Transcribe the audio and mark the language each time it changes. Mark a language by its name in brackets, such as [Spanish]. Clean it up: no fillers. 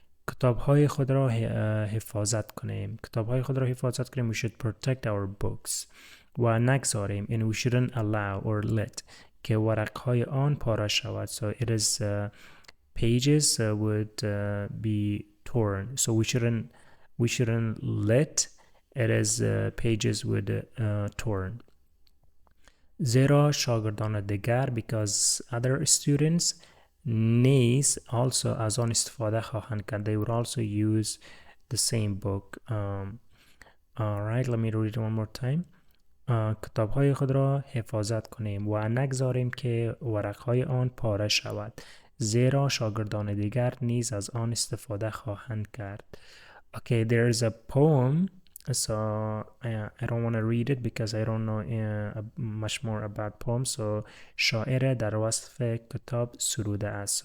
[Persian] کتاب های خود را حفاظت کنیم. کتاب های خود را حفاظت کنیم. [English] We should protect our books. [Persian] و نگذاریم. [English] And we shouldn't allow or let [Persian] که ورق های آن پاره شود. [English] So it is pages would be torn. So we shouldn't let it is pages would torn. [Persian] زیرا شاگردان دیگر [English] because other students [Persian] نیز [English] also [Persian] از آن استفاده خواهند کرد. [English] They would also use the same book. Alright, let me read it one more time. [Persian] کتاب های خود را حفاظت کنیم و نگذاریم که ورق های آن پاره شود زیرا شاگردان دیگر نیز از آن استفاده خواهند کرد. [English] Okay, there's a poem. So I don't want to read it because I don't know much more about poems. So [Persian] شاعر در وصف کتاب سروده است.